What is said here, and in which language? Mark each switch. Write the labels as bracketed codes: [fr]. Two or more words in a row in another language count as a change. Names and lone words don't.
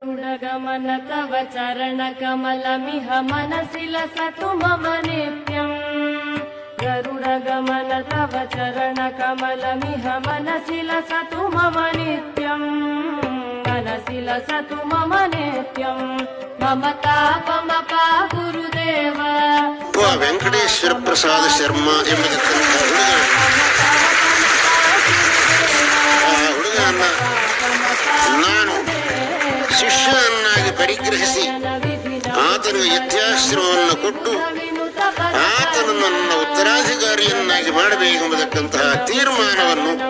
[sa] गरुडगमन तव चरणकमलमिह मनसि लसतु मम नित्यम् गरुडगमन तव चरणकमलमिह मनसि लसतु मम नित्यम् मनसि लसतु मम नित्यम् मम तापमपा गुरुदेव [kn] ವೆಂಕಟೇಶ್ವರ ಪ್ರಸಾದ ಶರ್ಮಾ ಎಂಬತಕ್ಕಂಥ ಹುಡುಗನನ್ನ ನಾನು ಶಿಷ್ಯನನ್ನಾಗಿ ಪರಿಗ್ರಹಿಸಿ ಆತನಿಗೆ ಯತ್ಯಾಶ್ರಮವನ್ನು ಕೊಟ್ಟು ಆತನನ್ನು ನನ್ನ ಉತ್ತರಾಧಿಕಾರಿಯನ್ನಾಗಿ ಮಾಡಬೇಕೆಂಬತಕ್ಕಂತಹ ತೀರ್ಮಾನವನ್ನು